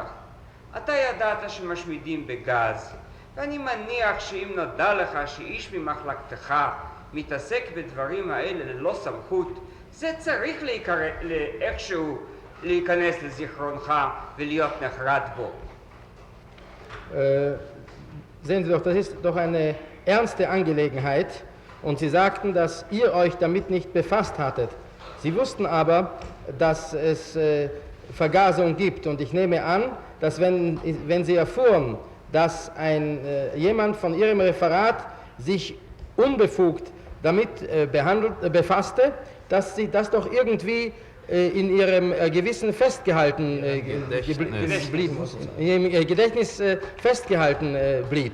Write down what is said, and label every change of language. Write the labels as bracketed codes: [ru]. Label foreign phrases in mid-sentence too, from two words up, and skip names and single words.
[he] אתה ידעת שמשמידים בגז, ואני מניח שאם נודע לך שאיש ממחלקתך מתעסק בדברים האלה ללא סמכות, זה צריך איכשהו להיכנס לזיכרונך ולהיות נחרד בו. [de] Sehen Sie doch, das ist doch eine ernste Angelegenheit und Sie sagten, dass ihr euch damit nicht befasst hattet. Sie wussten aber, dass es Vergasung gibt und ich nehme an, dass wenn Sie erfuhren, dass jemand von Ihrem Referat sich unbefugt damit befasste, dass Sie das doch irgendwie in Ihrem Gewissen festgehalten Gedächtnis festgehalten blieb.